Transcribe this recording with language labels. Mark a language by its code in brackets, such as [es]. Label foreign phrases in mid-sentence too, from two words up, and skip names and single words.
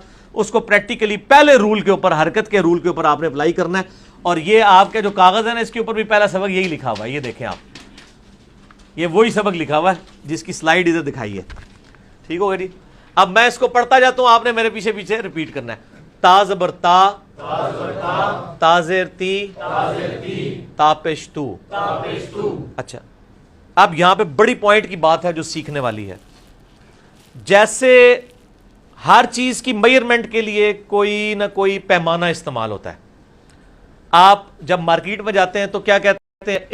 [ur] اس کو پریکٹیکلی پہلے رول کے اوپر، حرکت کے رول کے اوپر آپ نے اپلائی کرنا ہے. اور یہ آپ کے جو کاغذ ہے نا، اس کے اوپر بھی پہلا سبق یہی لکھا ہوا ہے. یہ دیکھیں آپ، یہ وہی سبق لکھا ہوا ہے جس کی سلائیڈ ادھر دکھائی ہے. ٹھیک ہوگا جی؟ اب میں اس کو پڑھتا جاتا ہوں، آپ نے میرے پیچھے پیچھے ریپیٹ کرنا ہے. تا زبر تا، تا زیر تی، تا پیش تو. اچھا اب یہاں پہ بڑی پوائنٹ کی بات ہے جو سیکھنے والی ہے. جیسے ہر چیز کی میئرمنٹ کے لیے کوئی نہ کوئی پیمانہ استعمال ہوتا ہے. آپ جب مارکیٹ میں جاتے ہیں تو کیا کہتے ہیں؟